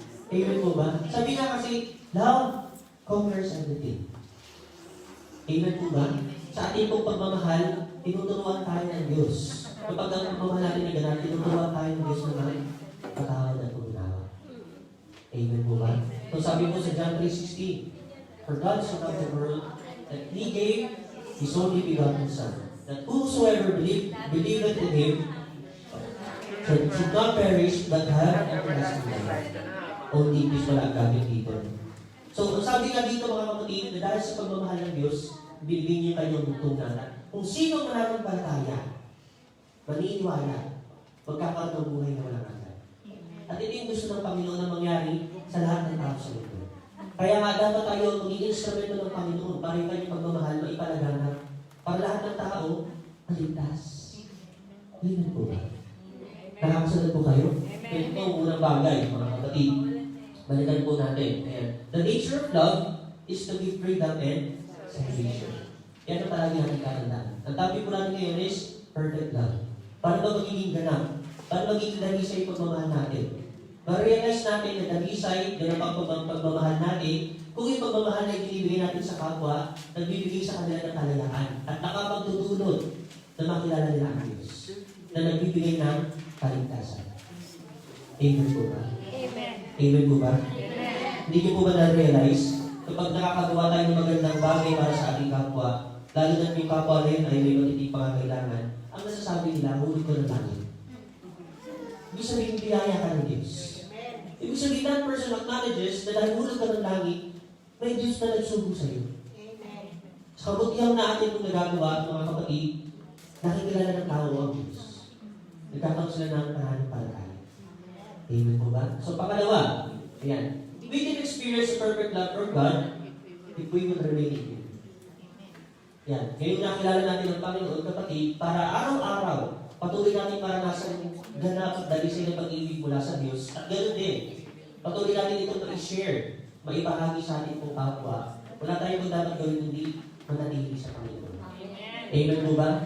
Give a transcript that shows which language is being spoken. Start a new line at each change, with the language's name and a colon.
Filipino: Amen po ba? Sabi nga kasi,
English: love conquers everything.
Filipino: Amen po ba? Sa ating pong pagmamahal, tinuturuan tayo ng Diyos. Kapag ang pagmamahal natin ay ganun, tinuturuan tayo ng Diyos na patawad at pagkinawa. Amen po ba? So sabi mo sa John 3:16,
English: For God so loved the world that He gave His only begotten Son, that whosoever believeth in Him should not perish but have everlasting life.
Filipino: Only English wala ang gamit dito. So, ang sabi nga dito mga kapatid, na dahil sa pagmamahal ng Diyos, binigyan niyo kanyang bugtong na kung sino mananampalataya, maniniwala, magkakaroon ng buhay na walang hanggan. At ito yung gusto ng Panginoon na mangyari sa lahat ng tao sa mundo. Kaya nga dapat tayo maging instrumento ng Panginoon para yung kanyang pagmamahal maipalaganap para lahat ng tao maligtas. Amen po ba? Nakakasunod po kayo? Ito ang unang bagay, mga kapatid. Balikan po natin. Ayan.
English: The nature of love is to give freedom and salvation.
Filipino: Yan ang palagi natin kakandaan. Ang topic po natin ngayon is perfect love. Para ba magiging ganap? Para magiging dalisay yung pagmamahal natin? Ma-realize natin na dalisay, ganap ang pagmamahal natin, kung yung pagmamahal na ibinibigay natin sa kapwa, nagbibigay sa kanila ng kalayaan at nakapagtutulot na makilala nila ang Diyos na nagbibigay ng kaligtasan. Amen po ba? Amen. Amen po ba? Amen. Hindi niyo po ba na-realize kapag nakakagawa tayo ng magandang bagay para sa ating kapwa, lalo na yung kapwa na yun ay may matitipang pangangailangan, ang nasasabi nila, hulog ko ng langit. Ibig sabihin, biyaya ka ng Diyos. Ibig sabihin,
English: that person acknowledges
Filipino: na dahil hulog ka ng langit, may Diyos na nagsugo sa iyo. Sa kabutihan na atin kung nagagawa, mga kapatid, nakikilala ng tao ang Diyos. Nagkakaroon sila ng pananampalataya. Amen po ba? So, pangalawa, ayan.
English: We can experience perfect love from God if we will remain in Him.
Filipino: Yan. Ngayon nakilala natin ang Panginoon, kapatid, para araw-araw, patuloy natin maranasan yung ganap at dalisay ng pag-ibig mula sa Diyos. At ganoon din, patuloy natin ito ma-share, maibahagi sa ating pong kapwa. Wala tayong dapat gawin hindi manatili sa Panginoon. Amen po ba?